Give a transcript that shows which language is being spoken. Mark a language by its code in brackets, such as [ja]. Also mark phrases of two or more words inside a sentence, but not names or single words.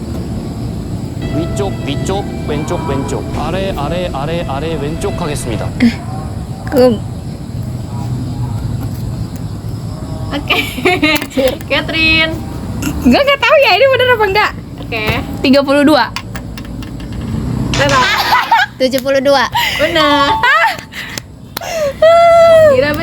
[ko] 위쪽 위쪽 왼쪽 왼쪽 아래 아래 아래 아래 왼쪽 하겠습니다. [id] Oke. Catherine. Enggak tahu ya ini bener apa enggak. Oke. 32. Benar. 72. Benar. Kira benar.